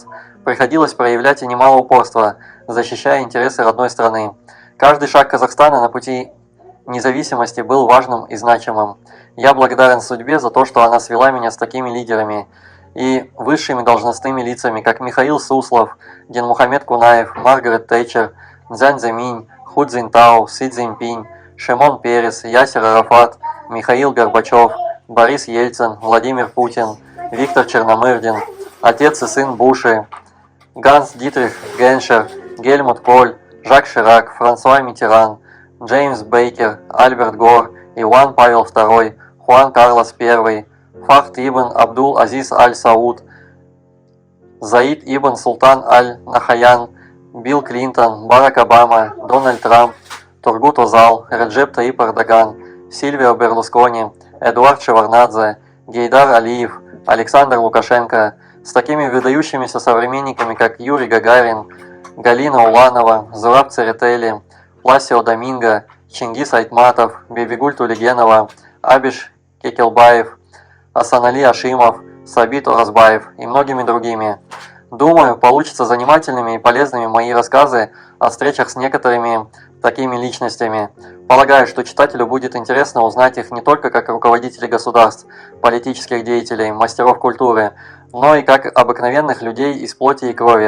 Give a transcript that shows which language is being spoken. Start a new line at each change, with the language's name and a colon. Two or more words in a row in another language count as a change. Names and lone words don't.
Russian: Приходилось проявлять и немало упорства, защищая интересы родной страны. Каждый шаг Казахстана на пути независимости был важным и значимым. Я благодарен судьбе за то, что она свела меня с такими лидерами и высшими должностными лицами, как Михаил Суслов, Динмухамед Кунаев, Маргарет Тэтчер, Цзянь Цзэминь, Ху Цзиньтао, Си Цзиньпинь, Шимон Перес, Ясер Арафат, Михаил Горбачев, Борис Ельцин, Владимир Путин, Виктор Черномырдин, отец и сын Буши, Ганс Дитрих Геншер, Гельмут Коль, Жак Ширак, Франсуа Миттеран, Джеймс Бейкер, Альберт Гор, Иоанн Павел II, Хуан Карлос I, Фахд ибн Абдул Азиз Аль-Сауд, Заид ибн Султан Аль-Нахаян, Билл Клинтон, Барак Обама, Дональд Трамп, Тургут Озал, Реджеп Таип Эрдоган, Сильвио Берлускони, Эдуард Шеварднадзе, Гейдар Алиев, Александр Лукашенко, с такими выдающимися современниками, как Юрий Гагарин, Галина Уланова, Зураб Церетели, Пласио Доминго, Чингис Айтматов, Бибигуль Тулигенова, Абиш Кекелбаев, Асанали Ашимов, Сабит Оразбаев и многими другими. Думаю, получатся занимательными и полезными мои рассказы о встречах с некоторыми такими личностями. Полагаю, что читателю будет интересно узнать их не только как руководителей государств, политических деятелей, мастеров культуры, но и как обыкновенных людей из плоти и крови.